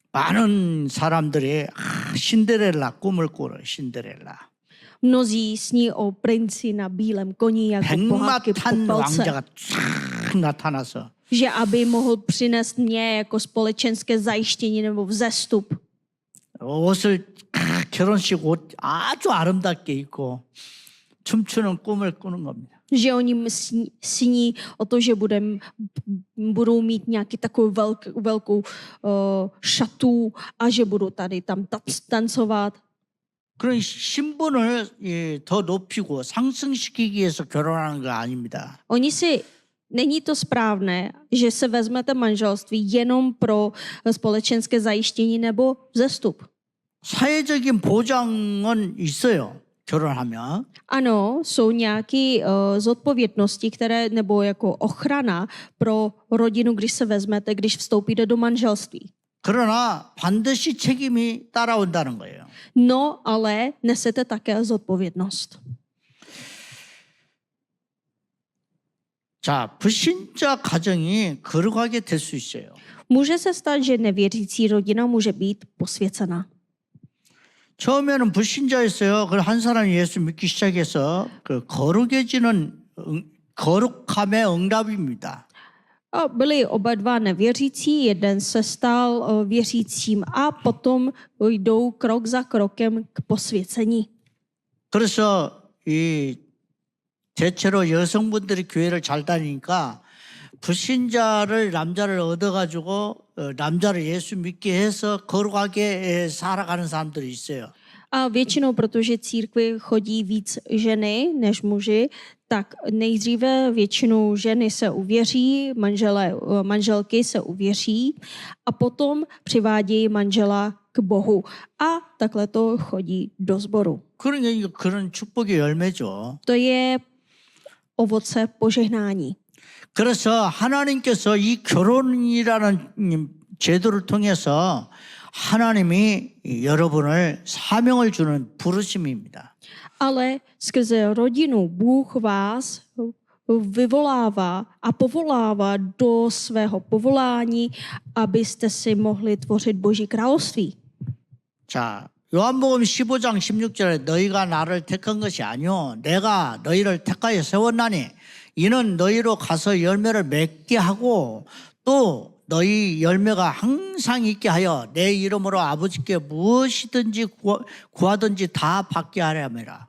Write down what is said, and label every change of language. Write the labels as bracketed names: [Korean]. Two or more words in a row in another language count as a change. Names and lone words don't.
[Korean] 많은 사람들이 신데렐라 꿈을 꿔요. 신데렐라. [Czech] Mnozí sní o princi na bílém koni jako pohádky [Korean] 백마탄 [Czech] Popelce. [Korean] 왕자가 쫙 나타나서 [Czech] Že aby mohl přinést mě jako společenské zajištění nebo vzestup. [Korean] 옷을 결혼식 옷 아주 아름답게 입고 춤추는 꿈을 꾸는 겁니다. [Czech] Že oni sní o to, že budou mít nějaký takovou velkou šatu a že budou tady tam tancovat. [Korean] 그런 신분을 더 높이고 상승시키기 위해서 결혼하는 거 아닙니다. [Czech] Není to správné, že se vezmete manželství jenom pro společenské zajištění nebo vzestup. [Korean] 사회적인 보장은 있어요. 결혼하면. [Czech] Ano, jsou nějaké zodpovědnosti, které nebo jako ochrana pro rodinu, když se vezmete, když vstoupíte do manželství. [Korean] 그러나 반드시 책임이 따라온다는 거예요. [Czech] No, ale nesete také zodpovědnost. [Korean] 자, 불신자 가정이 거룩하게 될 수 있어요. [Czech] Může se stát, že nevěřící rodina může být posvěcena. [Korean] 처음에는 불신자였어요. 그걸 한 사람이 예수 믿기 시작해서 그 거룩해지는 거룩함의 응답입니다. [Czech] Byli oba dva nevěřící, jeden se stal věřícím a potom jdou krok za krokem k posvěcení. [Korean] 그래서 이 대체로 여성분들이 교회를 잘 다니니까 불신자를 남자를 얻어가지고 남자를 예수 믿게 해서 거룩하게 살아가는 사람들이 있어요. [Czech] A většinou, protože církvi chodí víc ženy než muži, tak nejdříve většinou ženy se uvěří, manželky se uvěří a potom přivádějí manžela k Bohu. A takhle to chodí do sboru. [Korean] 그러니까 그런 축복의 열매죠. [Czech] To je ovoce požehnání. [Korean] 그래서 하나님께서 이 결혼이라는 제도를 통해서 하나님이 여러분을 사명을 주는 부르심입니다. [Czech] Ale skrze rodinu Bůh vás vyvolává a povolává do svého povolání, abyste si mohli tvořit Boží království. [Korean] 자, 요한복음 15장 16절에 너희가 나를 택한 것이 아니요 내가 너희를 택하여 세웠나니 이는 너희로 가서 열매를 맺게 하고 또 너희 열매가 항상 있게 하여 내 이름으로 아버지께 무엇이든지 구하든지 다 받게 하려니라.